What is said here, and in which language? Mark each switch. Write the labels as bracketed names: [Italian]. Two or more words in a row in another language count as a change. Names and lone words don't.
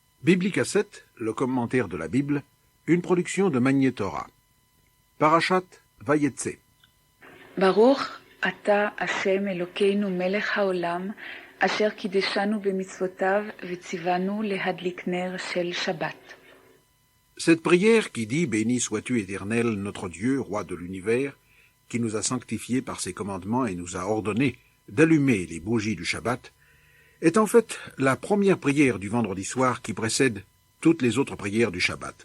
[French] Biblicassette, le commentaire de la Bible, une production de Magnétora. Parashat Vayetse. [Hebrew] ברוך אתה ה' אלוקינו מלך העולם, אשר קידשנו במצוותיו וציוונו להדליק נר של שבת. [French] Cette prière qui dit « Béni sois-tu, Éternel, notre Dieu, roi de l'univers, qui nous a sanctifiés par ses commandements et nous a ordonné d'allumer les bougies du Shabbat », est en fait la première prière du vendredi soir qui précède toutes les autres prières du Shabbat.